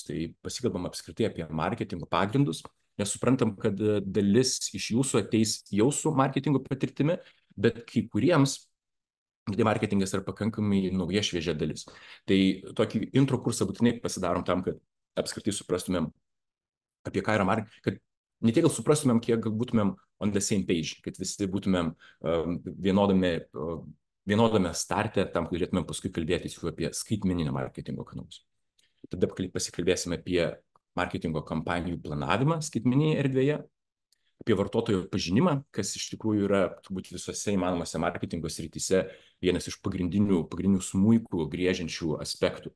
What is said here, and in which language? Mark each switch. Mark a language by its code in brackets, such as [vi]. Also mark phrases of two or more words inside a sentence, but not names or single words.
[lt] Tai pasikalbam apskritai apie marketingo pagrindus, nes suprantam, kad dalis iš jūsų ateis jau su marketingo patirtimi, bet kai kuriems tai marketingas yra pakankamai nauja šviežia dalis. Tai tokį intro kursą būtinai pasidarom tam, kad apskritai suprastumėm, apie ką yra marketingas, kad ne tiek gal suprastumėm, kiek gal būtumėm [en] on the same page, [lt] kad visi būtumėm vienodame starte, tam, kad galėtumėm paskui kalbėtis jau apie skaitmeninę marketingo kanalus. Tada pasikalbėsime apie marketingo kampanijų planavimą skaitmeninėje erdvėje, apie vartotojo pažinimą, kas iš tikrųjų yra turbūt visose įmanomose marketingo srityse vienas iš pagrindinių smuikų griežiančių aspektų.